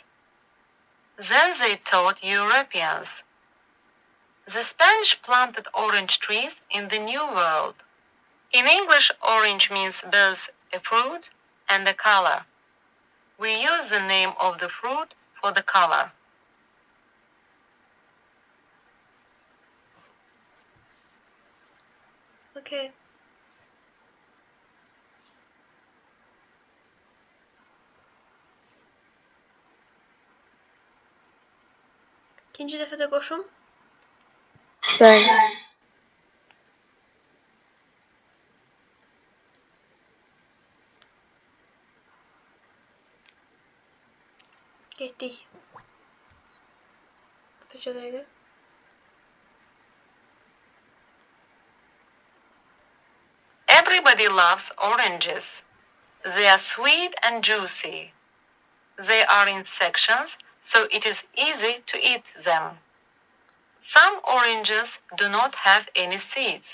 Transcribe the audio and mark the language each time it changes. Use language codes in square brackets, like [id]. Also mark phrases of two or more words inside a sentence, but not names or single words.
[en] Then they taught Europeans. The Spanish planted orange trees in the New World. In English, orange means both a fruit and a color. We use the name of the fruit for the color. Okay. [az] İkinci dəfə də qoşum. Bəli. Getdik. Bircə dəqiqə. [en] Everybody loves oranges. They are sweet and juicy. They are in sections, so it is easy to eat them. Some oranges do not have any seeds.